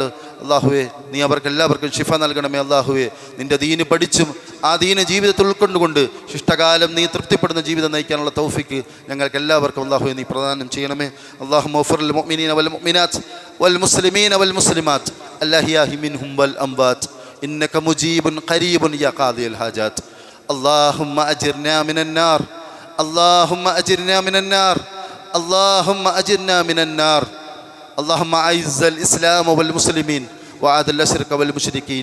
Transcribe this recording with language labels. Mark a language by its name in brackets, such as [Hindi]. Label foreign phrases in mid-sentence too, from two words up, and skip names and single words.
[Malayalam] അള്ളാഹുവെ, നീ അവർക്കെല്ലാവർക്കും ശിഫ നൽകണമേ അള്ളാഹുവെ. നിൻ്റെ ദീന് പഠിച്ചും ആ ദീന് ജീവിതത്തിൽ ഉൾക്കൊണ്ടുകൊണ്ട് ശിഷ്ടകാലം നീ തൃപ്തിപ്പെടുന്ന ജീവിതം നയിക്കാനുള്ള തൗഫീഖ് ഞങ്ങൾക്ക് എല്ലാവർക്കും അള്ളാഹുവെ നീ പ്രദാനം ചെയ്യണമേ. [Arabic] اللهم اغفر للمؤمنين والمؤمنات والمسلمين والمسلمات الأحياء منهم والأموات إنك مجيب قريب يا قاضي الحاجات. اللهم أجرنا من النار، اللهم أجرنا من النار، اللهم أجرنا من النار. اللهم أعز الإسلام والمسلمين وأذل الشرك والمشركين.